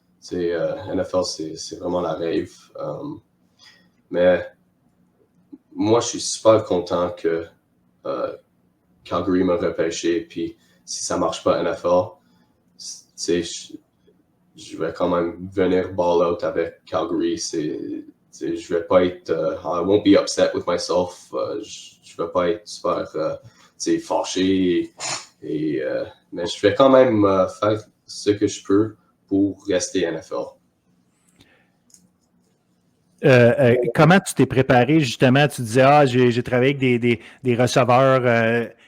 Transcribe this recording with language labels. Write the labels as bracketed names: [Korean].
[French] NFL, c'est vraiment la rêve. Mais moi, je suis super content que Calgary m'a repêché. Puis si ça marche pas NFL, je vais quand même venir [English] ball out [French] avec Calgary. Je vais pas être... [English] I won't be upset with myself. [French] Je vais pas être super fâché. Mais je vais quand même faire ce que je peux pour rester NFL. Comment tu t'es préparé justement? Tu disais, j'ai travaillé avec des receveurs.